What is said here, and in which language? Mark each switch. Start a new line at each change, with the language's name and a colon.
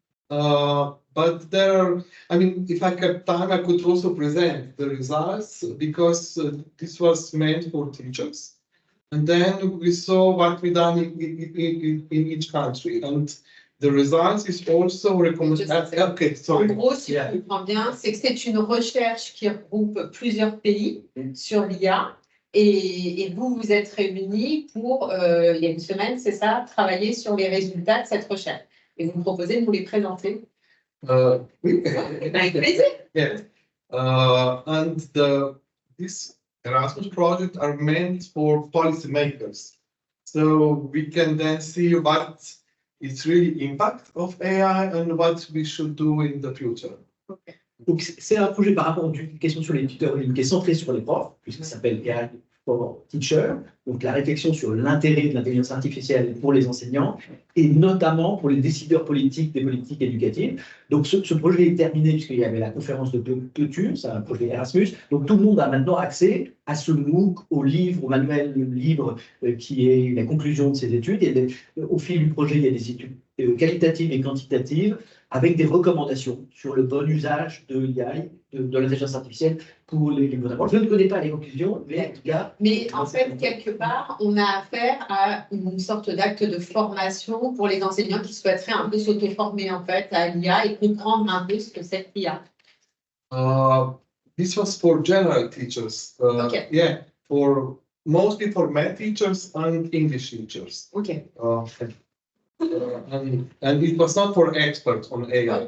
English: But I mean, if I had time, I could also present the results because this was meant for teachers. And then we saw what we done in each country. And the results is also recommended. Okay, sorry.
French: En gros, si je comprends bien, c'est que c'est une recherche qui regroupe plusieurs pays sur l'IA. Et vous, vous êtes réunis pour, il y a une semaine, c'est ça, travailler sur les résultats de cette recherche. Et vous me proposez de nous les présenter. Oui. Avec plaisir.
English: Yeah. And this Erasmus project are meant for policymakers. So we can then see what is really impact of AI and what we should do in the future. Okay.
French: Donc, c'est un projet par rapport à une question sur les tuteurs en ligne qui est centré sur les profs, puisqu'il s'appelle AI for Teacher, donc la réflexion sur l'intérêt de l'intelligence artificielle pour les enseignants, et notamment pour les décideurs politiques des politiques éducatives. Donc, ce projet est terminé puisqu'il y avait la conférence de clôture, c'est un projet Erasmus, donc tout le monde a maintenant accès à ce MOOC, au livre, au manuel libre qui est la conclusion de ces études. Et au fil du projet, il y a des études qualitatives et quantitatives, avec des recommandations sur le bon usage de l'IA, de l'intelligence artificielle pour les gouvernements. Je ne connais pas les conclusions, mais en tout cas... Mais en fait, quelque part, on a affaire à une sorte d'acte de formation pour les enseignants qui souhaiteraient un peu s'auto-former en fait à l'IA et comprendre un peu ce que c'est l'IA.
English: this was for general teachers. Okay. Yeah, mostly for math teachers and English teachers. Ok. And it was not for experts on AI.